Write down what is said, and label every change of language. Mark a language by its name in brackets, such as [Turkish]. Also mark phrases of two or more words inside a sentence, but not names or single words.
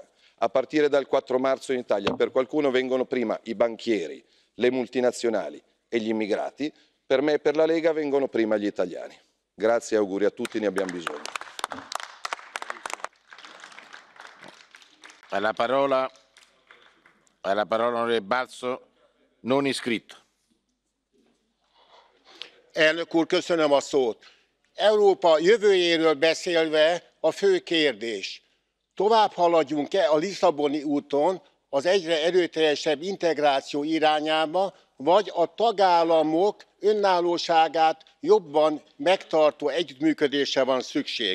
[Italian] A partire dal 4 marzo in Italia per qualcuno vengono prima i banchieri, le multinazionali e gli immigrati, per me e per la Lega vengono prima gli italiani. Grazie e auguri a tutti, ne abbiamo bisogno. La parola onorevole Balzo, non iscritto. [Hungarian] Elnök úr, köszönöm a szót. Európa jövőjéről beszélve a fő kérdés. Tovább haladjunk-e a Lisszaboni úton az egyre erőteljesebb integráció irányába, vagy a tagállamok önállóságát jobban megtartó együttműködésre van szükség?